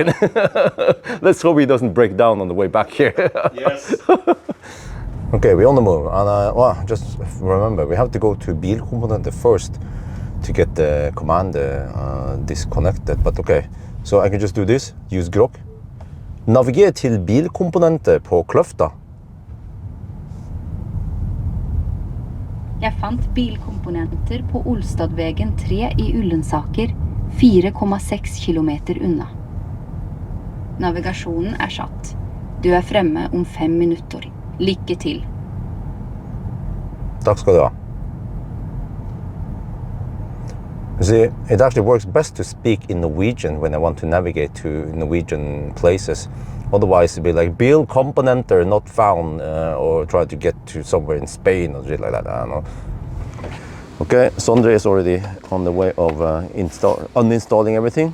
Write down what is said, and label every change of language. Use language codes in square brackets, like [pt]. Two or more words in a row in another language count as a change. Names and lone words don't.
[en] Let's hope he doesn't break down on the way back here. Yes. Okay, we're on the move, and just remember we have to go to bilkomponenter first to get the command disconnected. But okay, so I can just do this. Use grok. [no] Naviger til bilkomponenter på Kløfta. Jeg fant bilkomponenter på Olstadvegen 3 i Ullensaker, 4,6 kilometer unna. Navigasjonen er satt. Du er fremme om 5 minutter. Lykke til. Takk skal du ha. [en] You see, it actually works best to speak in Norwegian when I want to navigate to Norwegian places. Otherwise, it'd be like [no] "bil komponenter [en] not found" or try to get to somewhere in Spain or shit like that. I don't know. Okay, Sondre is already on the way of uninstalling everything.